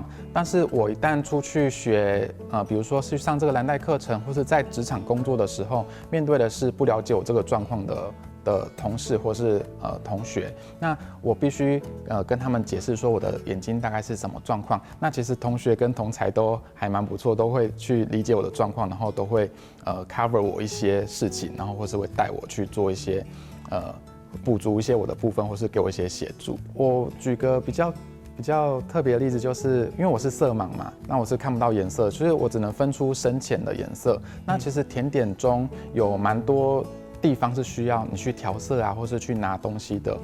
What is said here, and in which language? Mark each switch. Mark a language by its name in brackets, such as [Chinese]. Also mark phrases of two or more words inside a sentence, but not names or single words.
[Chinese] 但是我一旦出去學，比如說去上這個藍帶課程，或是在職場工作的時候，面對的是不了解我這個狀況的同事或是同學，那我必須跟他們解釋說我的眼睛大概是什麼狀況。那其實同學跟同儕都還蠻不錯，都會去理解我的狀況，然後都會 cover 我一些事情，然後或是會帶我去做一些補足一些我的部分，或是給我一些協助。我舉個比較比较特别的例子就是，因为我是色盲嘛，那我是看不到颜色，所以我只能分出深浅的颜色。那其实甜点中有蛮多地方是需要你去调色啊，或是去拿东西的。